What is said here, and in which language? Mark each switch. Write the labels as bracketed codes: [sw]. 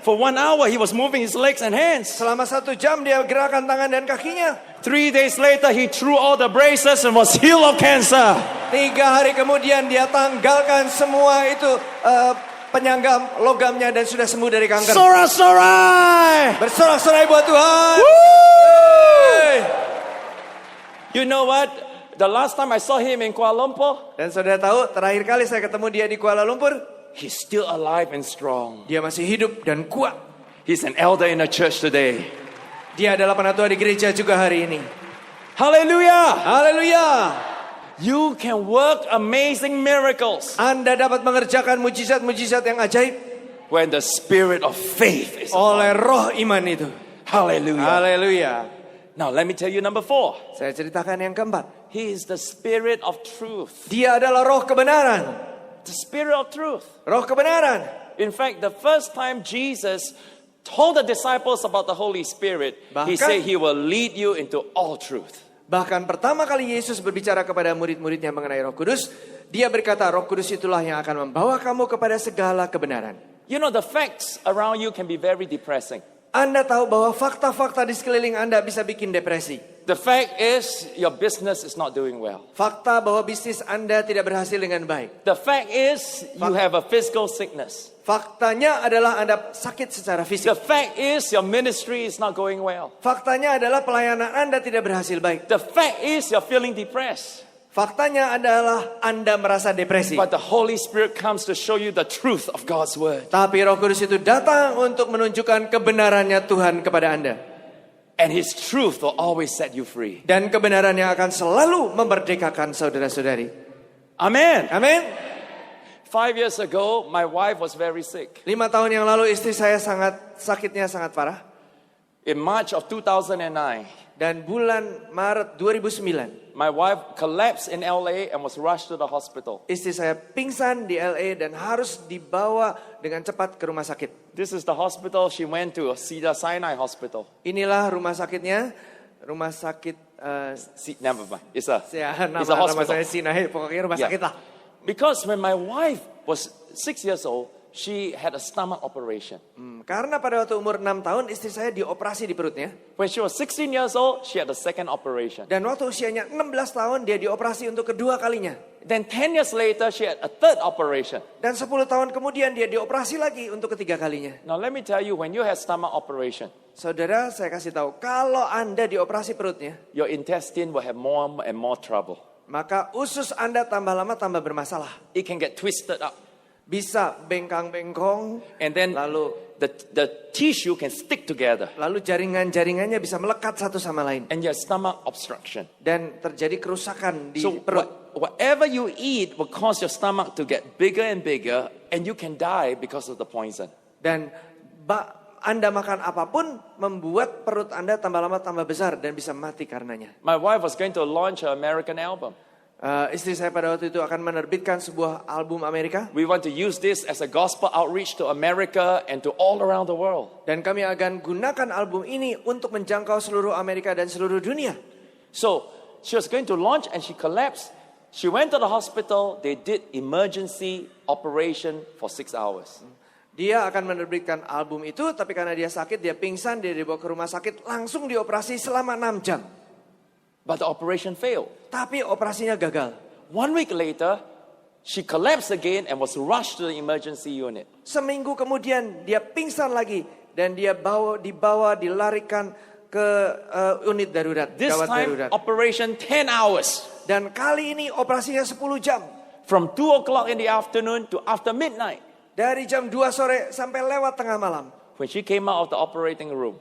[en] For 1 hour, he was moving his legs and hands. [id] Selama 1 jam dia gerakan tangan dan kakinya. [en] 3 days later, he threw all the braces and was healed of cancer. [id] 3 hari kemudian dia tanggalkan semua itu penyanggam logamnya dan sudah sembuh dari kanker. Sorai! Bersorak-sorai buat Tuhan. [en] Woo! You know what? The last time I saw him in Kuala Lumpur, [id] Dan saudara tahu, terakhir kali saya ketemu dia di Kuala Lumpur, [en] he's still alive and strong. [id] dia masih hidup dan kuat. [en] He's an elder in the church today. [id] Dia adalah penatua di gereja juga hari ini. [en] Hallelujah! [id] Haleluya. [en] You can work amazing miracles [id] Anda dapat mengerjakan mujizat-mujizat yang ajaib [en] when the spirit of faith is [id] oleh roh iman itu. [en] Hallelujah. [id] Haleluya. [en] Now let me tell you number 4. [id] Saya ceritakan yang keempat. [en] He is the spirit of truth. [id] Dia adalah roh kebenaran. [en] The spirit of truth. [id] Roh kebenaran. [en] In fact, the first time Jesus told the disciples about the Holy Spirit, he [id] Bahkan- [en] said he will lead you into all truth. [id] Bahkan pertama kali Yesus berbicara kepada murid-muridnya mengenai Roh Kudus, dia berkata, Roh Kudus itulah yang akan membawa kamu kepada segala kebenaran. [en] You know, the facts around you can be very depressing. [id] Anda tahu bahwa fakta-fakta di sekeliling Anda bisa bikin depresi. [en] The fact is your business is not doing well. [id] Fakta bahwa bisnis Anda tidak berhasil dengan baik. [en] The fact is you have a physical sickness. [id] Faktanya adalah Anda sakit secara [en] The [id] fisik. [en] fact is your ministry is not going well. [id] Faktanya adalah pelayanan Anda tidak berhasil baik. [en] The fact is you're feeling depressed. [id] Faktanya adalah Anda merasa depresi. [en] But the Holy Spirit comes to show you the truth of God's word. [id] Tapi Roh Kudus itu datang untuk menunjukkan kebenarannya Tuhan kepada Anda. [en] And His truth will always set you free. [id] Dan kebenarannya akan selalu memerdekakan saudara-saudari. [en] Amen. [id] Amin. [en] 5 years ago, my wife was very sick. [id] 5 tahun yang lalu istri saya sakitnya sangat parah. [en] In March of 2009, [id] Dan bulan Maret 2009, [en] my wife collapsed in LA and was rushed to the hospital. [id] istri saya pingsan di LA dan harus dibawa dengan cepat ke rumah sakit. [en] This is the hospital she went to, Cedar Sinai Hospital. [id] Inilah rumah sakitnya, rumah sakit [en] Never mind. It's a [id] nama [en] hospital. [id] saya Sinai, pokoknya rumah [en] Yeah. [id] sakit lah. [en] Because when my wife was 6 years old, she had a stomach operation. [id] Karena pada waktu umur 6 tahun istri saya dioperasi di perutnya. [en] When she was 16 years old, she had a second operation. [id] Dan waktu usianya 16 tahun dia dioperasi untuk kedua kalinya. [en] Then 10 years later, she had a third operation. [id] Dan 10 tahun kemudian dia dioperasi lagi untuk ketiga kalinya. [en] Now let me tell you, when you have stomach operation, [id] Saudara, saya kasih tahu, kalau Anda dioperasi perutnya, [en] your intestine will have more and more trouble. [id] maka usus Anda tambah lama tambah bermasalah. [en] It can get twisted up. [id] bisa bengkang-bengkong, [en] and then [id] lalu [en] the tissue can stick together, [id] jaringan-jaringannya bisa melekat satu sama lain [en] and your stomach obstruction. [id] dan terjadi kerusakan di [en] So [id] perut. [en] whatever you eat will cause your stomach to get bigger and bigger, and you can die because of the poison. [id] Dan Anda makan apapun membuat perut Anda tambah lama tambah besar dan bisa mati karenanya. [en] My wife was going to launch her American album. [id] Istri saya pada waktu itu akan menerbitkan sebuah album Amerika. [en] We want to use this as a gospel outreach to America and to all around the world. [id] Dan kami akan gunakan album ini untuk menjangkau seluruh Amerika dan seluruh dunia. [en] So she was going to launch and she collapsed. She went to the hospital. They did emergency operation for 6 hours. [id] Dia akan menerbitkan album itu, tapi karena dia sakit, dia pingsan, dia dibawa ke rumah sakit, langsung dioperasi selama 6 jam. [en] But the operation failed. [id] Tapi operasinya gagal. [en] 1 week later, she collapsed again and was rushed to the emergency unit. [id] Seminggu kemudian dia pingsan lagi dan dia dilarikan ke unit darurat, [en] This [id] gawat [en] time, [id] darurat. [en] operation 10 hours. [id] Dan kali ini operasinya 10 jam. [en] From 2 o'clock in the afternoon to after midnight. [id] Dari jam 2 sore sampai lewat tengah malam. [en] When she came out of the operating room,